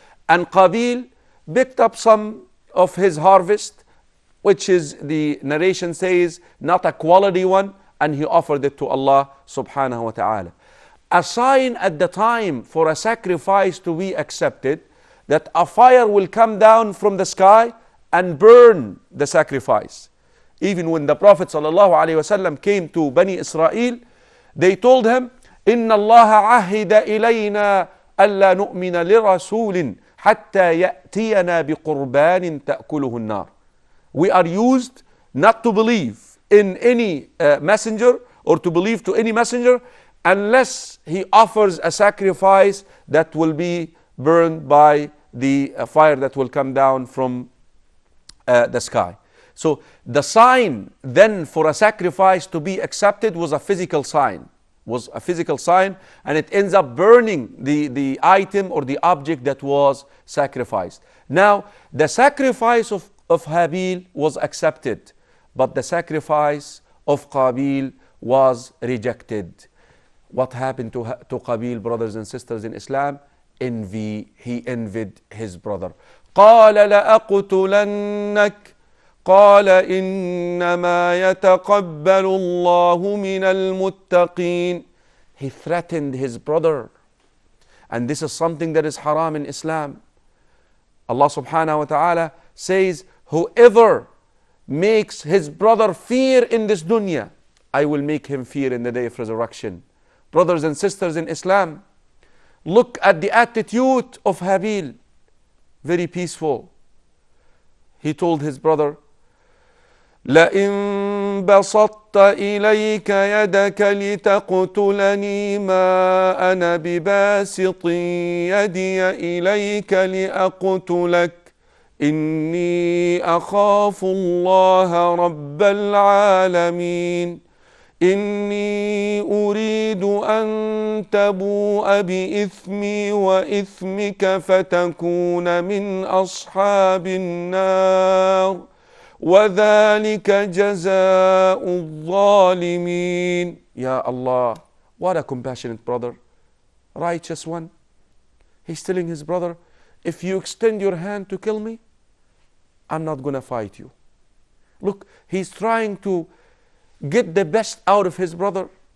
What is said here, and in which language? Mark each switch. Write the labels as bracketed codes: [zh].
[en] And Qabil picked up some of his harvest, which is, the narration says, not a quality one, and he offered it to Allah subhanahu wa ta'ala. A sign at the time for a sacrifice to be accepted, that a fire will come down from the sky and burn the sacrifice. Even when the Prophet ﷺ came to Bani Israel, they told him, [ar] إِنَّ اللَّهَ عَهِدَ إِلَيْنَا أَلَّا نُؤْمِنَ لِرَسُولٍ حَتَّى يَأْتِيَنَا بِقُرْبَانٍ تَأْكُلُهُ النَّارِ. [en] We are used not to believe in any messenger or to believe to any messenger unless he offers a sacrifice that will be burned by the fire that will come down from the sky. So the sign then for a sacrifice to be accepted was a physical sign. And it ends up burning the item or the object that was sacrificed. Now, the sacrifice of Habil was accepted, but the sacrifice of Qabil was rejected. What happened to Qabil, brothers and sisters in Islam? Envy. He envied his brother. [ar] قَالَ لَأَقْتُلَنَّكَ قال إنما يتقبل الله من المتقين. [en] He threatened his brother. And this is something that is haram in Islam. Allah subhanahu wa ta'ala says, whoever makes his brother fear in this dunya, I will make him fear in the day of resurrection. Brothers and sisters in Islam, look at the attitude of Habil. Very peaceful. He told his brother, [ar] لئن بسطت إليك يدك لتقتلني ما أنا بباسط يدي إليك لأقتلك إني أخاف الله رب العالمين إني أريد أن تبوء بإثمي وإثمك فتكون من أصحاب النار وَذَلِكَ جَزَاءُ الظَّالِمِينَ. [en] Ya Allah, what a compassionate brother, righteous one. He's telling his brother, if you extend your hand to kill me, I'm not going to fight you. Look, he's trying to get the best out of his brother.